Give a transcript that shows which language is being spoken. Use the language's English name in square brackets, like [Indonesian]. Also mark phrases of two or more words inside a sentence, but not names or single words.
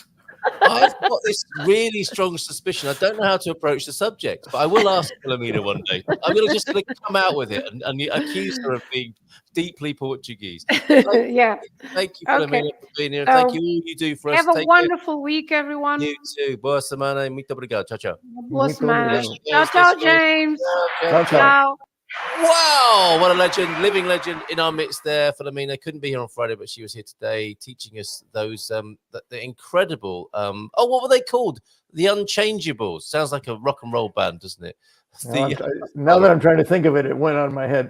[English] I've got this really strong suspicion. I don't know how to approach the subject, but I will ask Filomena one day. I'm going to just come out with it and accuse her of being deeply Portuguese. Yeah. Thank you, Okay. Filomena, for being here. So, Thank you all you do for us. Have a Take care. wonderful week, everyone. You too. [Portuguese] Boa semana e muito obrigado. [Italian] Ciao, ciao. [Portuguese] Boa Muito semana. obrigado. [Italian] Ciao, ciao, James. Ciao, ciao. Ciao. [English] Wow, what a legend, living legend in our midst there. Filomena couldn't be here on Friday, but she was here today teaching us those the incredible what were they called? The Unchangeables. Sounds like a rock and roll band, doesn't it? Now that I'm trying to think of it, it went on my head.